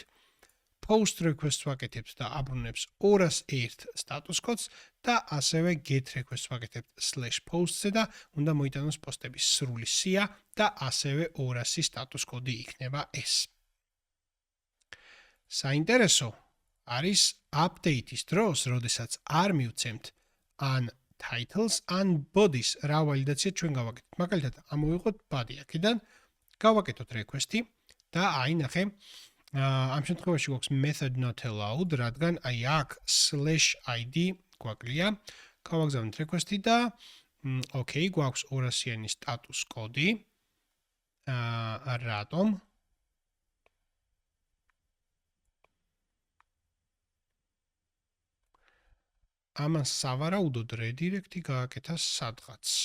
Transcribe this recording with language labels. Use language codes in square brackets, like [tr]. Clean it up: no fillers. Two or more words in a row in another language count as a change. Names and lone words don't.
[en] post request- [ka] ს ვაკეთებთ და აბრუნებს 201 status კოდს და ასევე [en] get request- [ka] ს ვაკეთებთ /post-ზე და უნდა მოიტანოს პოსტების სრული სია და ასევე 200 status კოდი იქნება ეს. საინტერესო არის update-ის დროს, როდესაც არ მივცემთ ან [en] titles and bodies [ka] რა ვალიდაცია ჩვენ გავაკეთეთ. მაგალითად, ამოვიღოთ body აქედან, გავაკეთოთ request-ი და აი ნახე, ამ შემთხვევაში გვაქვს [en] method not allowed, [ka] რადგან აი აქ /id გვაკლია. გავაგზავნეთ request-ი და okay, გვაქვს 200-იანი status კოდი. რატომ? ამას სავარაუდოდ redirect-ი გააკეთა სადღაც.